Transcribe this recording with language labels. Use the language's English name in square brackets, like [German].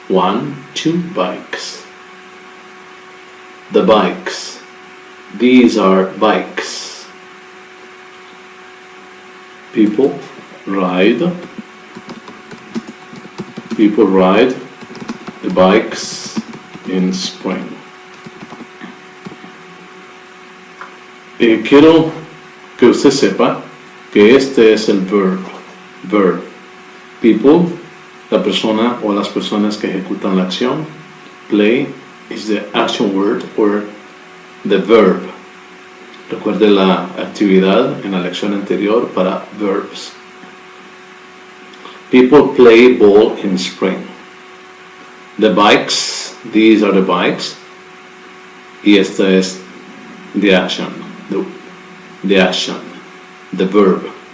[English] 2 bikes. The bikes. These are bikes. People ride the bikes in spring. [Spanish] Quiero que usted sepa que este es el verb. People, la persona o las personas que ejecutan la acción. [English] Play is the action word or the verb. [Spanish] Recuerde la actividad en la lección anterior para verbs. [English] People play ball in spring. The bikes, these are the bikes. [Spanish] Y esta es [English] the action. The action. The verb.